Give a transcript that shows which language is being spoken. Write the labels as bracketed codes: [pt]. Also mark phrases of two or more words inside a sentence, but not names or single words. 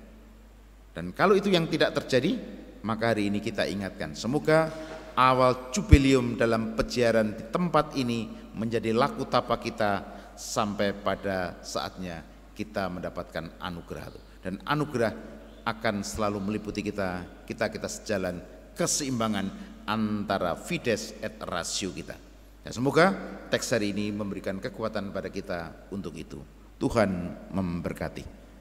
[id] Dan kalau itu yang tidak terjadi, maka hari ini kita ingatkan, semoga awal jubileum dalam peziaran di tempat ini menjadi laku tapa kita sampai pada saatnya kita mendapatkan anugerah itu. Dan anugerah akan selalu meliputi kita sejalan keseimbangan antara [la] fides et ratio [id] kita. Ya, semoga teks hari ini memberikan kekuatan pada kita untuk itu. Tuhan memberkati.